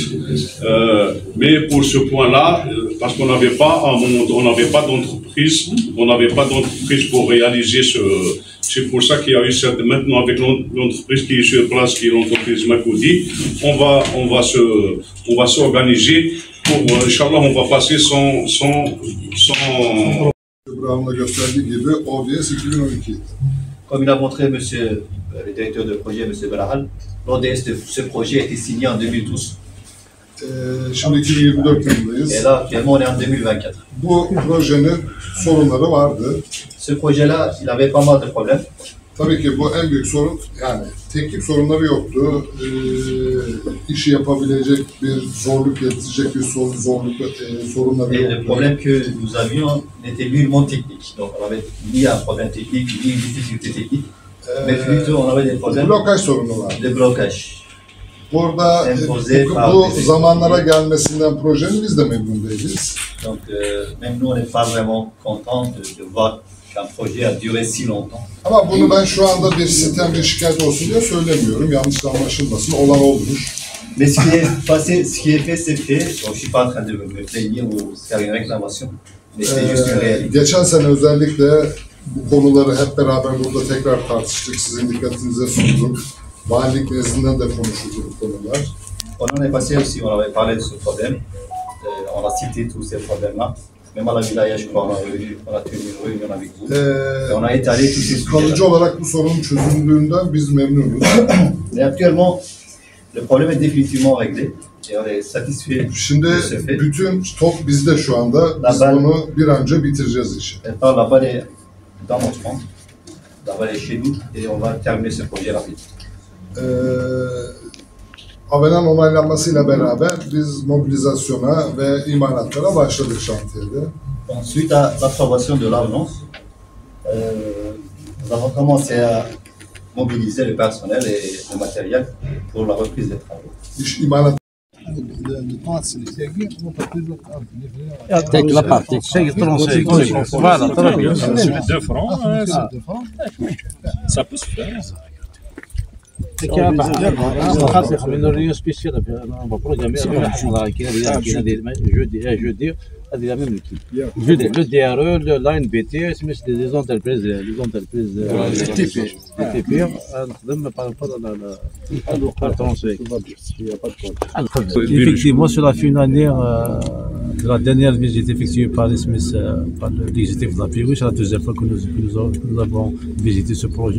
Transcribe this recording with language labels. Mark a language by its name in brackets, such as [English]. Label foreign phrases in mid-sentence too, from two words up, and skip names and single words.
[French] Mais pour ce point-là, parce qu'on n'avait pas d'entreprise, pour réaliser c'est pour ça qu'il y a eu maintenant avec l'entreprise qui est sur place, qui est l'entreprise Makoudi, on va s'organiser pour, [Arabic] إن شاء الله, [French] on va passer sans Comme il a montré monsieur, le directeur de projet, M. Belahal, l'ODS de ce projet a été signé en 2012. [Turkish] Şimdi 2024 yılındayız. [French] Et là, actuellement, on est en 2024. [Turkish] Bu projenin sorunları vardı. [French] Ce projet-là, il avait pas mal de problèmes. [Turkish] Tabii ki bu en büyük sorun, yani teknik sorunları yoktu. İşi yapabilecek bir zorluk getirecek bir sorunları [French] Et [Turkish] yoktu. [French] le problème que nous avions était nullement technique. Donc, on avait ni un problème technique, ni une difficulté technique, mais plutôt on avait des problèmes [Turkish] Blokaj sorunu var. [French] de blocage. [Turkish] Burada bu zamanlara gelmesinden projenin biz de memnun değiliz. [French] Donc, même nous, on n'est pas vraiment contents de voir qu'un projet a duré si longtemps. [Turkish] Ama bunu ben şu anda bir sitem, bir şikayet olsun diye söylemiyorum. Yanlış anlaşılmasın. Olan olmuş. [French] Mais ce qui est passé, ce qui est fait, c'est fait. Donc, je suis pas en train de me plaigner ou faire une réclamation. Mais c'est juste une réalité. [Turkish] Geçen sene özellikle bu konuları hep beraber burada tekrar tartıştık. Sizin dikkatinize sunduk. Valilik nezdinden de konuşuldu bu konular. [French] On en est passé aussi, on avait parlé de ce problème. On a cité tous ces problèmes-là. Même à la Vilaya, je crois, on a tenu une réunion avec vous. Et on a étalé tous ces sujets. [Turkish] Kalıcı olarak bu sorunun çözüldüğünden biz memnunuz. [French] Mais actuellement, le problème est définitivement réglé. Et on est satisfait [Turkish] Şimdi [French] de ce fait. [Turkish] bütün top bizde şu anda. Biz bunu bir an önce bitireceğiz işi. [French] Maintenant, la balle est dans notre camp. La balle est chez nous et on va terminer ce projet rapide. [Turkish] Avenan onaylanmasıyla beraber biz mobilizasyona ve imalatlara başladık şantiyede. [French] Suite à l'approbation de l'ordonnance, nous avons commencé à mobiliser le personnel et le matériel pour la reprise des travaux. [Turkish] İş imalat [French] Take la parte, c'est français. Voilà, très bien. C'est 2 francs, ça peut se faire. [Arabic] خاصة من الريو سبيسيال المفروض جميع jeudi هذه [French] la même équipe. Le DRE, l'ANBT, c'est des entreprises TP نخدم par rapport à la transfert. Effectivement, sur la finale la dernière visite effectuée par l'exécutif de la PIWI, c'est la deuxième fois que nous avons visité ce projet.